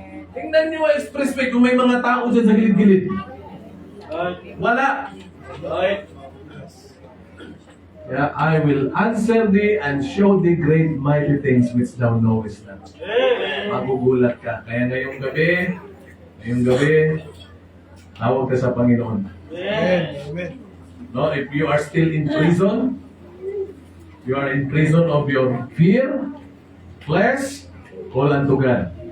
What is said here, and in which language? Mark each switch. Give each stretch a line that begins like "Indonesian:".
Filipino: Tingnan niyo ang expressway kung may mga tao dyan sa gilid-gilid. Wala.
English: Yeah, I will answer thee and show thee great mighty things which thou knowest not.
Filipino: Magugulat ka. Kaya ngayong gabi, tawag ka sa Panginoon.
English: No, if you are still in prison, you are in prison of your fear, flesh, call unto God.